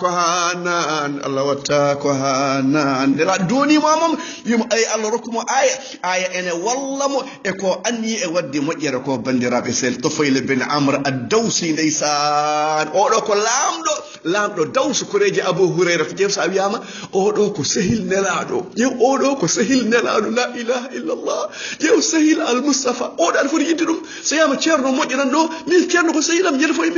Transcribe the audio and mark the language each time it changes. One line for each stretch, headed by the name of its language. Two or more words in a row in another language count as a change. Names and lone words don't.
Fula: ko hanan ndela donima mom wimo ay Allah rokkuma aya ene wallamo e ko anniyi e wadde moƴƴere ko bandiraɓe sel Tufayl bin Amr ad-Dawsi ndeysan oɗo ko lamɗo Dawsu koreji Abu Hurayra ƴeew sa wiyama oɗo ko sehil nelaɗo ƴeew oɗo ko sehil nelaɗo
Arabic: لا إله إلا الله
Fula: ƴeew sehil Al-Mustafa oɗo aɗa foti yidde ɗum so yama ceerno moƴƴinan ɗo min ceerno ko sehilam ñande foti